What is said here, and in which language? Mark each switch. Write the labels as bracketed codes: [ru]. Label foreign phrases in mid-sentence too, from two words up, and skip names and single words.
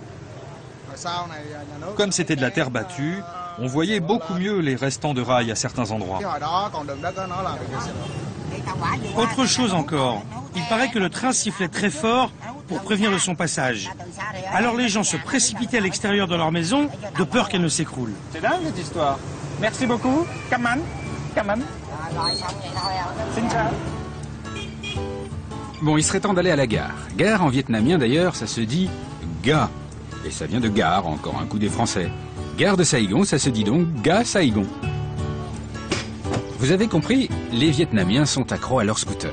[fr] Comme c'était de la terre battue, on voyait beaucoup mieux les restants de rails à certains endroits. Autre chose encore, il paraît que le train sifflait très fort pour prévenir de son passage. Alors les gens se précipitaient à l'extérieur de leur maison de peur qu'elle ne s'écroule. C'est dingue cette histoire. Merci beaucoup. [en] Come on. Come on. [vi] Xin chào. [fr] Bon, il serait temps d'aller à la gare. Gare en vietnamien d'ailleurs, ça se dit ga. Et ça vient de gare, encore un coup des Français. Gare de Saigon, ça se dit donc ga Saigon. Vous avez compris, les Vietnamiens sont accros à leur scooter.